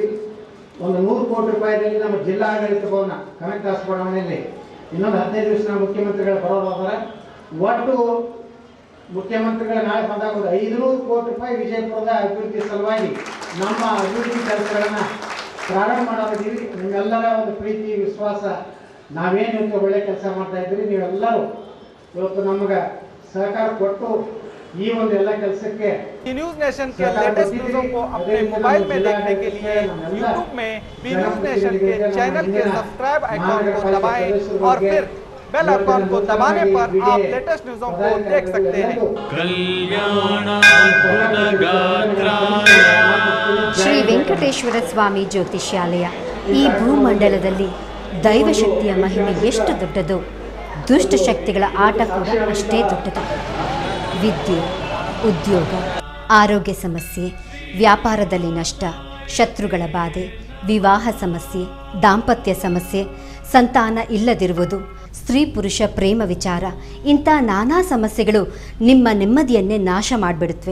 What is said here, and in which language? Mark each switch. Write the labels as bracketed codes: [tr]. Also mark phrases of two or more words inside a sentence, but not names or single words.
[kn] ಒಂದು 100 ಕೋಟಿ ರೂಪಾಯಿದಲ್ಲಿ ನಮ್ಮ ಜಿಲ್ಲಾ ಆಡಳಿತ ಭವನ ಕನಕದಾಸ ಬಡಾವಣೆಯಲ್ಲಿ ಇನ್ನೊಂದು 15 ದಿವಸ ನಮ್ಮ ಮುಖ್ಯಮಂತ್ರಿಗಳು ಬರೋದಾದರೆ ಒಟ್ಟು ಮುಖ್ಯಮಂತ್ರಿಗಳ ನಾಳೆ ಬಂದಾಗ ಒಂದು 500 ಕೋಟಿ ರೂಪಾಯಿ ವಿಜಯಪುರದ ಅಭಿವೃದ್ಧಿ ಸಲುವಾಗಿ ನಮ್ಮ ಅಭಿವೃದ್ಧಿ ಕೆಲಸಗಳನ್ನು ಪ್ರಾರಂಭ ಮಾಡಿದ್ದೀವಿ. ನಿಮ್ಮೆಲ್ಲರ ಒಂದು ಪ್ರೀತಿ ವಿಶ್ವಾಸ, ನಾವೇನು ಇವತ್ತು ಒಳ್ಳೆ ಕೆಲಸ ಮಾಡ್ತಾ ಇದ್ದೀವಿ, ನೀವೆಲ್ಲರೂ ಇವತ್ತು ನಮಗೆ ಸಹಕಾರ ಕೊಟ್ಟು ಈ ಒಂದು ಎಲ್ಲ ಕೆಲಸಕ್ಕೆ [hi] न्यूज नेशन के [en] latest news [hi] को अपने मोबाइल में देखने के लिए यूट्यूब में बी न्यूज नेशन के चैनल के [en] subscribe icon [hi] को दबाएं और फिर [en] bell icon [hi] को दबाने पर आप [en] latest news [hi] को देख सकते हैं। [kn] ಶ್ರೀ ವೆಂಕಟೇಶ್ವರ ಸ್ವಾಮಿ ಜ್ಯೋತಿಷ್ಯಾಲಯ ಈ ಭೂಮಂಡಲದಲ್ಲಿ ದೈವಶಕ್ತಿಯ ಮಹಿಮೆ ಎಷ್ಟು ದೊಡ್ಡದೋ ದುಷ್ಟಶಕ್ತಿಗಳ ಆಟ ಕೂಡ ಅಷ್ಟೇ ದೊಡ್ಡದು. ವಿದ್ಯೆ, ಉದ್ಯೋಗ, ಆರೋಗ್ಯ ಸಮಸ್ಯೆ, ವ್ಯಾಪಾರದಲ್ಲಿ ನಷ್ಟ, ಶತ್ರುಗಳ ಬಾಧೆ, ವಿವಾಹ ಸಮಸ್ಯೆ, ದಾಂಪತ್ಯ ಸಮಸ್ಯೆ, ಸಂತಾನ ಇಲ್ಲದಿರುವುದು, ಸ್ತ್ರೀ ಪುರುಷ ಪ್ರೇಮ ವಿಚಾರ, ಇಂಥ ನಾನಾ ಸಮಸ್ಯೆಗಳು ನಿಮ್ಮ ನೆಮ್ಮದಿಯನ್ನೇ ನಾಶ ಮಾಡಿಬಿಡುತ್ತವೆ.